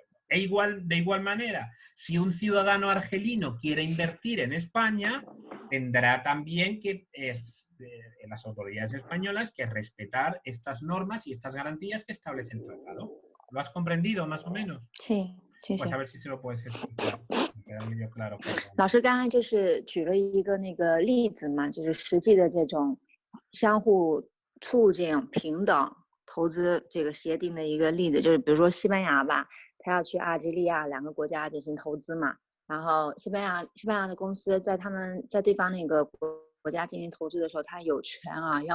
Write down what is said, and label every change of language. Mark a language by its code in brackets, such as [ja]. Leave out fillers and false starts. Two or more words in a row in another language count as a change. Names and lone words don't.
[es] de igual manera, si un ciudadano argelino quiere invertir en España, tendrá también que las autoridades españolas que respetar estas normas y estas garantías que establece el tratado. ¿Lo has comprendido más o menos? [zh] 是 [es] Pues a ver si se lo puedes explicar. Me queda medio claro. [zh] 老师刚才就是举了一个那个例子嘛，就是实际的这种相互促进平等投资这个协定的一个例子，就是比如说西班牙吧，他要去阿尔及利亚2个国家进行投资嘛，然后西班牙的公司在对方那个国家进行投资的时候，他有权啊要